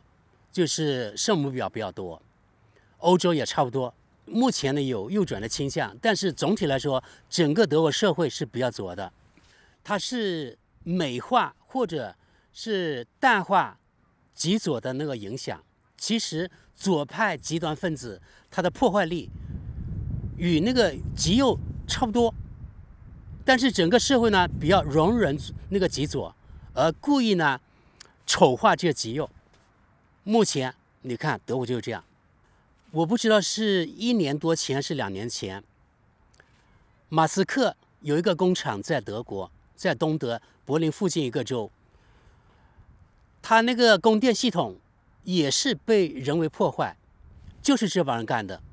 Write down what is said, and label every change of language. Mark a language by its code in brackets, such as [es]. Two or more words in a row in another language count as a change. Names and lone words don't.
[zh] 就是圣母婊比较多，欧洲也差不多。目前呢有右转的倾向，但是总体来说，整个德国社会是比較左的。它是美化或者是淡化極左的那個影響。其實左派極端分子它的破壞力與那個極右差不多，但是整個社會呢比較容忍那個極左，而故意呢醜化這個極右。目前你看德國就是這樣，我不知道是1年多前還是2年前，馬斯克有一個工廠在德國，在東德柏林附近一個州，他那個供電系統也是被人為破壞，就是這幫人幹的。